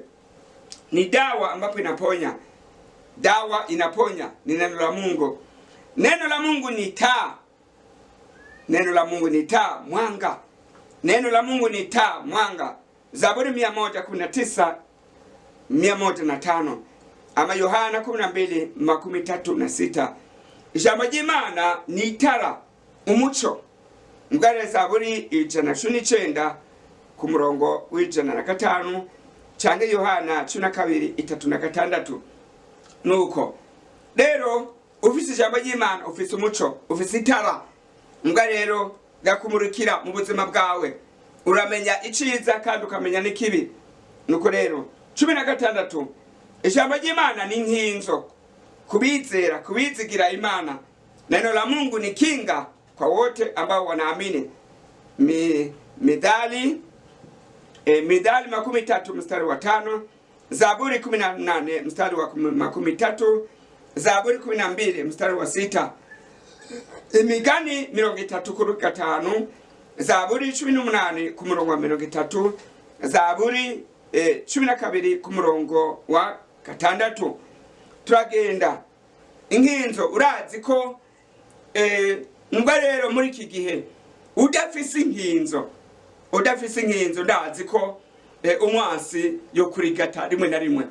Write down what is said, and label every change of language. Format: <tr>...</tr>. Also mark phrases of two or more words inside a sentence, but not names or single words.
<sw>Ni dawa ambapo inaponya. Dawa inaponya ni neno la Mungu. Neno la Mungu ni taa. Neno la Mungu ni taa, mwanga. Neno la Mungu ni taa, mwanga. Zaburi 119:105. Ama Yohana 12:36.</sw> <rn>Ijambo ry'Imana ni itara, umuco. Mugare Zaburi 119:105 canke Yohana 12:3-6. Nuko rero ufise ijambo ry'Imana, ufise umuco, ufise itara. Mbwa rero gakumurikira mu buzima bwawe, uramenya iciza kandi ukamenya n'ikibi. Nuko rero 16, ijambo ry'Imana ni nkinzo kubizera, kubizigira Imana.</rn> <sw>Neno la Mungu ni kinga kwa wote ambao wanaamini. Mithali 13:5, Zaburi 18:30, Zaburi 12:6,</sw> <rn>Imigani 35:5, Zaburi 18:30, Zaburi 12:6. Turagenda inkinzo. Urazi ko mbwa rero muri iki gihe udafise inkinzo ndazi ko umwasi yo kurigata rimwe na rimwe.</rn>